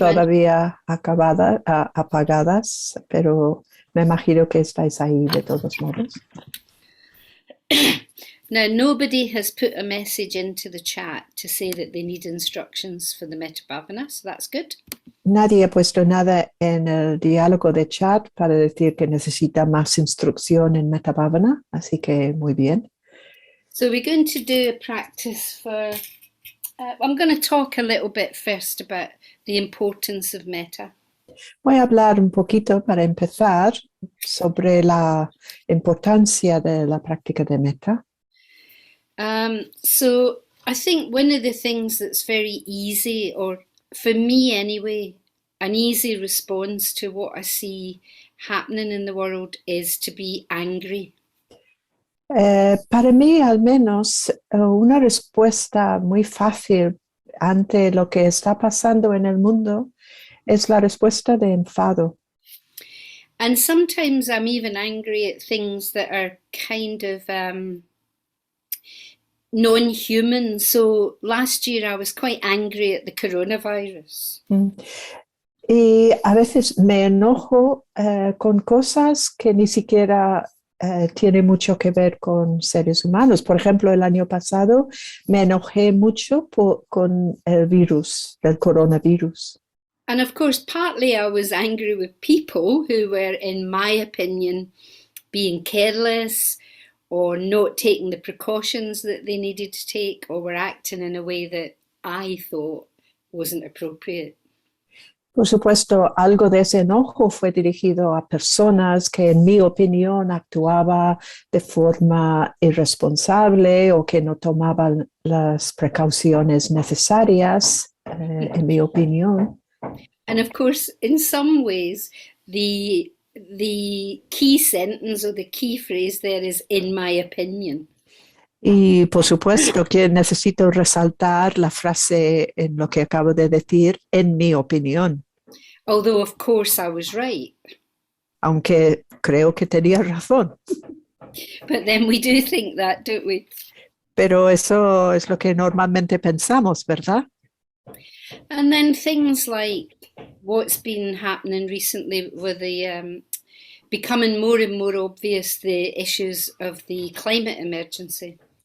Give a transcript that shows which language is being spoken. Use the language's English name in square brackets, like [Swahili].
[Spanish] todavía apagadas, pero me imagino que estáis ahí de todos modos. [English] Now, nobody has put a message into the chat to say that they need instructions for the Metta Bhavana, so that's good. [Spanish] Nadie ha puesto nada en el diálogo de chat para decir que necesita más instrucción en Metta Bhavana, así que muy bien. [English] So we're going to do a practice for, I'm going to talk a little bit first about the importance of metta. [Spanish] Voy a hablar un poquito para empezar sobre la importancia de la práctica de metta. [English] So I think one of the things that's very easy, or for me anyway, an easy response to what I see happening in the world is to be angry. [Spanish] Para mí, al menos, una respuesta muy fácil ante lo que está pasando en el mundo es la respuesta de enfado. [English] And sometimes I'm even angry at things that are kind of non-human. So last year I was quite angry at the coronavirus. [Spanish] Y a veces me enojo con cosas que ni siquiera tienen mucho que ver con seres humanos. Por ejemplo, el año pasado me enojé mucho con el virus, el coronavirus. [English] And of course, partly I was angry with people who were, in my opinion, being careless or not taking the precautions that they needed to take, or were acting in a way that I thought wasn't appropriate. [Spanish] Por supuesto, algo de ese enojo fue dirigido a personas que, en mi opinión, actuaban de forma irresponsable o que no tomaban las precauciones necesarias, en mi opinión. [English] And of course, in some ways, the key sentence or the key phrase there is "in my opinion." [Spanish] Y por supuesto que necesito resaltar la frase en lo que acabo de decir, en mi opinión. [English] Although, of course, I was right. [Spanish] Aunque creo que tenía razón. [English] But then we do think that, don't we? [Spanish] Pero eso es lo que normalmente pensamos, ¿verdad? [English] And then things like what's been happening recently with the becoming more and more obvious, the issues of the climate emergency.